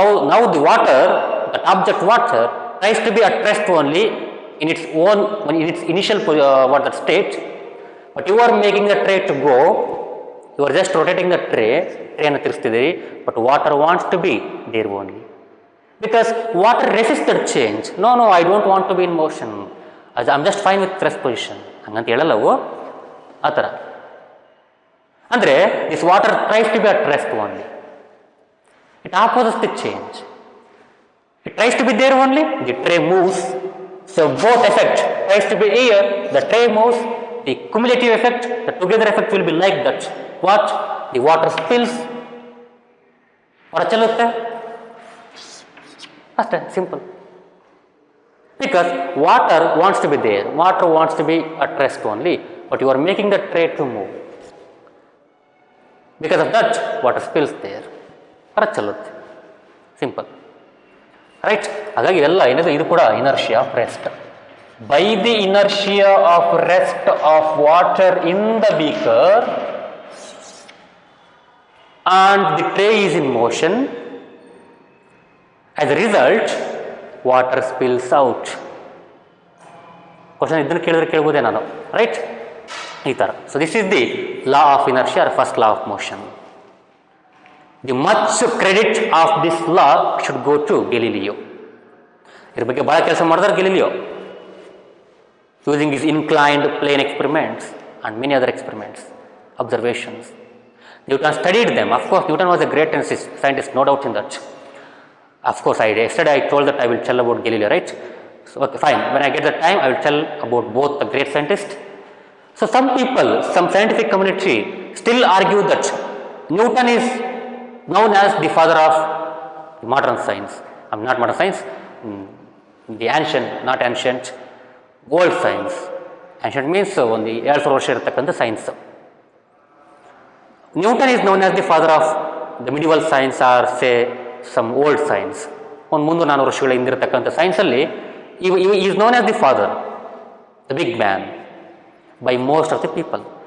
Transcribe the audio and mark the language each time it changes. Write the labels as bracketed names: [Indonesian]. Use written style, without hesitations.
[English] Now the water, that object water tries to be at rest only in its own, in its initial what that state, but you are making the tray to go. You are just rotating the ಟ್ರೇನ ತಿರ್ಸ್ತಿದ್ದೀರಿ, but water wants to be there only. Because water resists that change. No, I don't want to be in motion. I'm just fine with rest position. [Kannada] ಹಂಗಂತ ಹೇಳಲ್ಲವು, ಆ ಥರ. [English] ಅಂದರೆ this water tries to be at rest only. It opposes the change. It tries to be there only, the tray moves. So both effect tries to be here, the tray moves, the cumulative effect, the together effect will be like that. What? The water spills, [Kannada] ಹೊರ ಚೆಲ್ಲುತ್ತೆ ಅಷ್ಟೇ, [English] Simple. Because water wants to be there, water wants to be at rest only, but you are making the tray to move. Because of that water spills there, [Kannada] ಹೊರ ಚೆಲ್ಲುತ್ತೆ, [English] Simple. Right? [Kannada] ಹಾಗಾಗಿ ಎಲ್ಲ ಏನಿದೆ, ಇದು ಕೂಡ inertia of rest. [English] By the inertia of rest of water in the beaker and the tray is in motion, as a result water spills out. [Kannada] Question ಇದನ್ನು ಕೇಳಿದ್ರೆ ಕೇಳ್ಬೋದೇ ನಾನು, right? ಈ ಥರ. [English] So this is the law of inertia or first law of motion. the much credit of this law should go to Galileo. [Kannada] ಇದ್ರ ಬಗ್ಗೆ ಭಾಳ ಕೆಲಸ ಮಾಡಿದಾರೆ [English] Galileo, using his inclined plane experiments and many other experiments, observations. Newton studied them. Of course, Newton was a great scientist, no doubt in that. Of course, yesterday I told that I will tell about Galileo, right? So, okay, fine. When I get the time, I will tell about both the great scientists. So, some people, some scientific community still argue that Newton is known as the father of modern science. Not modern science, the ancient, not ancient, old science. Ancient means [Kannada] ಒಂದು 2000 ವರ್ಷ ಇರತಕ್ಕಂಥ science. [English] Newton is known as the father of the medieval science or say some old science. [Kannada] ಒಂದು 300-400 ವರ್ಷಗಳ ಹಿಂದಿರತಕ್ಕಂಥ ಸೈನ್ಸಲ್ಲಿ [English] he is known as the father, the big man by most of the people.